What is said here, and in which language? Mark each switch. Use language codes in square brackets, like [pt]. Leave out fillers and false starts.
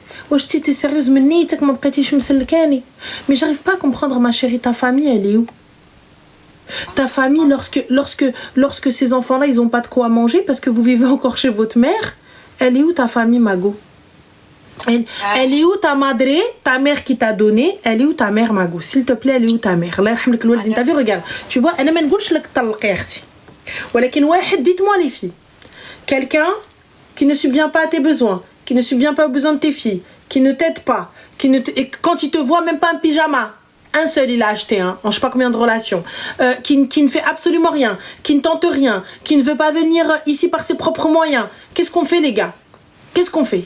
[ar] واش [fr] t'es sérieuse [ar] من نيتك ما بقيتيش مسلكاني. [fr] Mais j'arrive pas à comprendre ma chérie, ta famille elle est où? Ta famille lorsque ces enfants-là ils ont pas de quoi manger parce que vous vivez encore chez votre mère, elle est où ta famille Mago? Elle est où ta madre, ta mère qui t'a donné? Elle est où ta mère Mago? S'il te plaît, elle est où ta mère? [ar] الله يرحم لك الوالدين. [fr] T'as vu, regarde. Tu vois, [ar] انا ما نقولش لك طلقي يا اختي. ولكن واحد, [fr] dites-moi les filles. Quelqu'un qui ne subvient pas à tes besoins, qui ne subvient pas aux besoins de tes filles, qui ne t'aide pas, et quand il te voit même pas un pyjama, un seul il a acheté, hein, en je sais pas combien de relations, qui ne fait absolument rien, qui ne tente rien, qui ne veut pas venir ici par ses propres moyens. Qu'est-ce qu'on fait les gars? Qu'est-ce qu'on fait?